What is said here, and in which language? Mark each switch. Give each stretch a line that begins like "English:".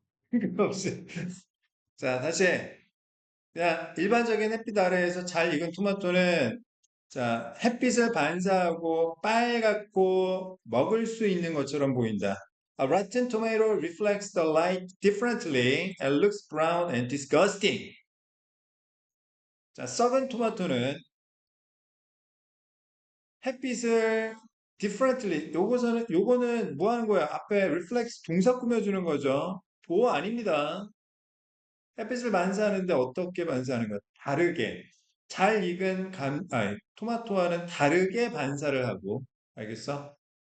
Korean: 그거 없이. 자, 다시. 그냥 일반적인 햇빛 아래에서 잘 익은 토마토는 자, 햇빛을 반사하고 빨갛고 먹을 수 있는 것처럼 보인다.
English: A rotten tomato reflects the light differently and looks brown and disgusting.
Korean: 자, 썩은 토마토는 햇빛을 differently 요거는 뭐 하는 거야? 앞에 reflects 동사 꾸며주는 거죠. 보호 아닙니다. 햇빛을 반사하는데 어떻게 반사하는 거야? 다르게. 잘 익은 토마토와는 다르게 반사를 하고. 알겠어?